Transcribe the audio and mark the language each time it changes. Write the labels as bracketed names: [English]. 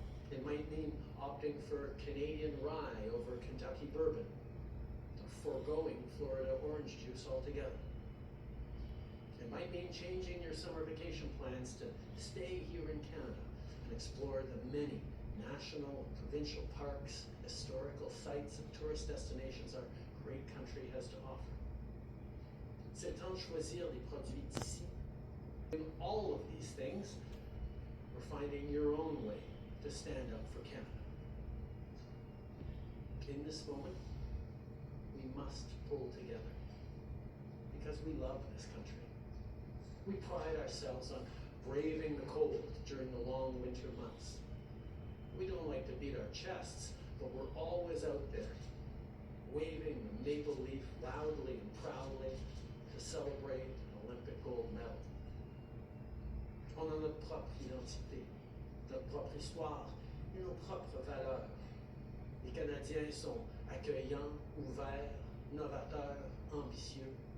[English] It might mean opting for Canadian rye over Kentucky bourbon, or foregoing Florida orange juice altogether. It might mean changing your summer vacation plans to stay here in Canada and explore the many national and provincial parks, historical sites, and tourist destinations our great country has to offer. [French] C'est temps de choisir les produits d'ici. [English] In all of these things, we're finding your own way to stand up for Canada. In this moment, we must pull together because we love this country. We pride ourselves on braving the cold during the long winter months. We don't like to beat our chests, but we're always out there, waving the maple leaf loudly and proudly to celebrate an Olympic gold medal. [French] On a notre propre identité, notre propre histoire et nos propres valeurs. Les Canadiens sont accueillants, ouverts, novateurs, ambitieux.